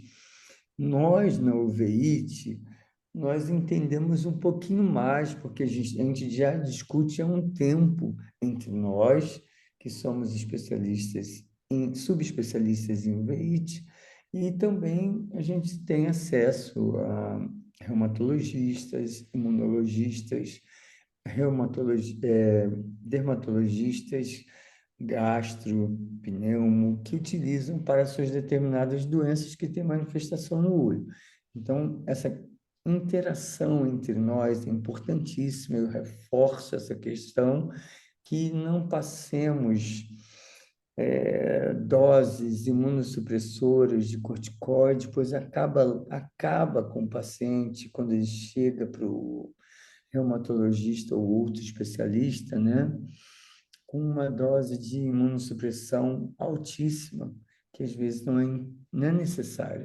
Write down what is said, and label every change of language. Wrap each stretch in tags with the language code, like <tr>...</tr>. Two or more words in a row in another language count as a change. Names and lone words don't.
<pt>Nós, na UVIT, nós entendemos um pouquinho mais, porque a gente já discute há um tempo entre nós, que somos especialistas subespecialistas em UVIT, E também a gente tem acesso a reumatologistas, imunologistas, dermatologistas, gastro, pneumo, que utilizam para suas determinadas doenças que têm manifestação no olho. Então, essa interação entre nós é importantíssima, eu reforço essa questão, que não passemos doses imunossupressoras de corticoide, pois acaba com o paciente quando ele chega para o reumatologista ou outro especialista, né, com uma dose de imunossupressão altíssima, que às vezes não é necessária.</pt>